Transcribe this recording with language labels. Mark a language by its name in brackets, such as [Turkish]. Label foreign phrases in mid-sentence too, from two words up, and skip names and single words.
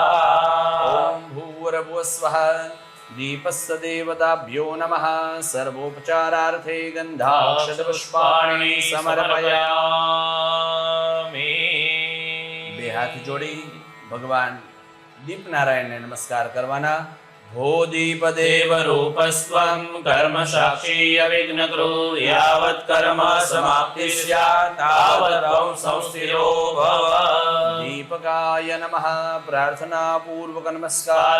[Sanskrit] ओम भूर्भुवस्वः दीपस्य देवताभ्यो नमः। सर्वोपचारार्थे गन्धाक्षतपुष्पाणि समर्पयामि। [Gujarati] બે હાથ જોડી ભગવાન દીપનારાયણને નમસ્કાર કરવાના. [Sanskrit] भो दीप देव रूपस्वं कर्म साक्षी अविघ्नकृ यावत कर्म समाप्ति स्यात तावत त्वं संस्थितो भव. दीपकाय नमः. [Gujarati] પ્રાર્થના પૂર્વક નમસ્કાર.